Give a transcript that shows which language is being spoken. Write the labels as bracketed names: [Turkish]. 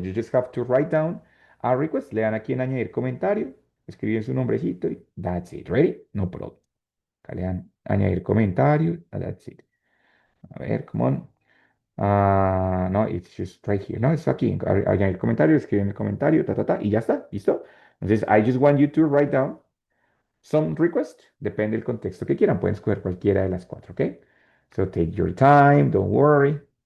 [English] You just have to write down a request. [Spanish] Le dan aquí en añadir comentario, escriben su nombrecito y [English] that's it. Ready? No problem. [Spanish] Acá le dan añadir comentario. [English] That's it. [Spanish] A ver, [English] come on. No, it's just right here. [Spanish] No, es aquí. Añadir comentario, escriben el comentario, y ya está. ¿Listo? Entonces, [English] I just want you to write down some request, [Spanish] depende del contexto que quieran, pueden escoger cualquiera de las cuatro, ¿ok? [English] So take your time, don't worry.